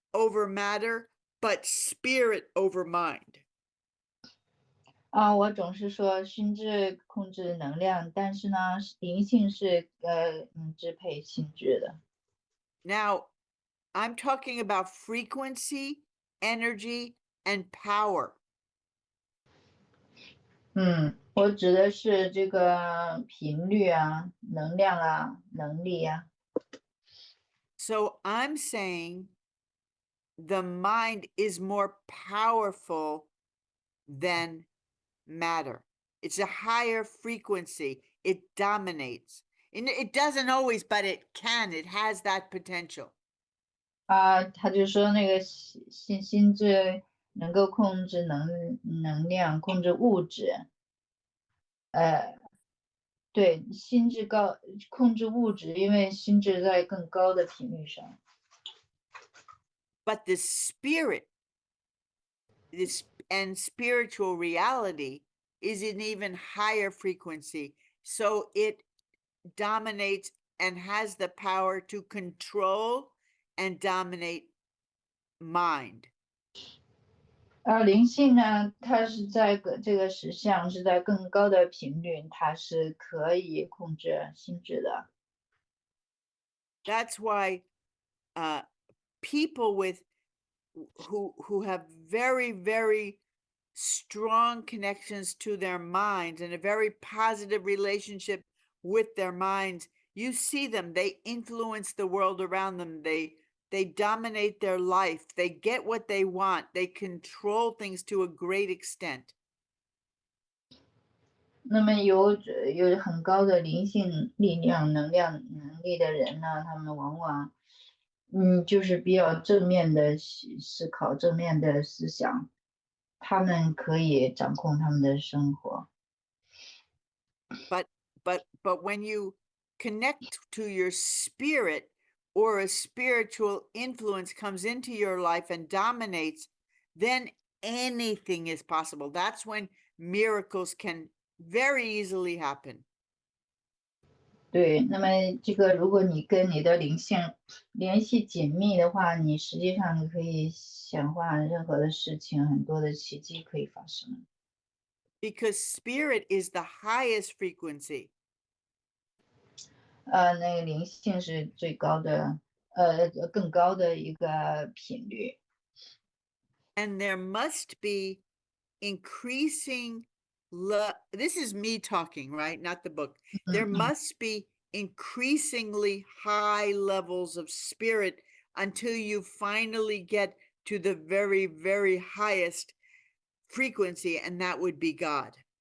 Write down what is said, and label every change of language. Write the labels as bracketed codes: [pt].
[en] over matter, but spirit over mind. [zh] 我总是说心智控制能量，但是呢，灵性是支配心智的。 [en] Now, I'm talking about frequency, energy, and power. [zh] 我指的是这个频率啊、能量啊、能力啊。 [en] So I'm saying the mind is more powerful than matter. It's a higher frequency. It dominates. And it doesn't always, but it can. It has that potential. [zh] 他就说那个心智能够控制能量，控制物质。对，心智控制物质，因为心智在更高的频率上。 [en] But the spirit, and spiritual reality is an even higher frequency. So it dominates and has the power to control and dominate mind. [zh] 灵性呢，它是在这个实相是在更高的频率，它是可以控制心智的。 [en] That's why people who have very, very strong connections to their minds and a very positive relationship with their minds, you see them, they influence the world around them. They dominate their life. They get what they want. They control things to a great extent. [zh] 那么有很高的灵性力量、能力的人呢，他们往往就是比较正面的思考、正面的思想，他们可以掌控他们的生活。 [en] But when you connect to your spirit, or a spiritual influence comes into your life and dominates, then anything is possible. That's when miracles can very easily happen. [zh] 对，那么这个如果你跟你的灵性联系紧密的话，你实际上你可以显化任何的事情，很多的奇迹可以发生。 [en] Because spirit is the highest frequency. [zh] 那个灵性是最高的，更高的一个频率。 [en] And there must be increasing love. This is me talking, right? Not the book. There must be increasingly high levels of spirit until you finally get to the very, very highest frequency, and that would be God.